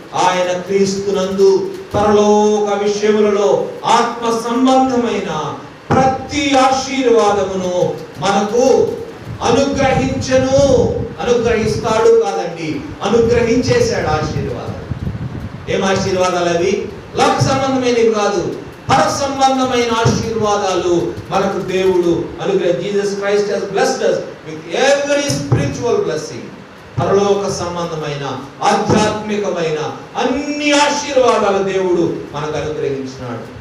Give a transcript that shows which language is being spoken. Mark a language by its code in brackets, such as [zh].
[te] ఆయన క్రీస్తునందు పరలోక విషయములలో ఆత్మ సంబంధమైన ప్రతి ఆశీర్వాదమును మనకు అనుగ్రహించెను. అనుగ్రహిస్తాడు కాదండి, అనుగ్రహించేశాడు ఆశీర్వాదం. ఏం ఆశీర్వాదాలు అవి? లోక సంబంధమైనవి కాదు, పర సంబంధమైన ఆశీర్వాదాలు మనకు దేవుడు అనుగ్రహించాడు. [en] Jesus Christ has blessed us with every spiritual blessing. [te] పరలోక సంబంధమైన ఆధ్యాత్మికమైన అన్ని ఆశీర్వాదాలు దేవుడు మనకు అనుగ్రహించినాడు.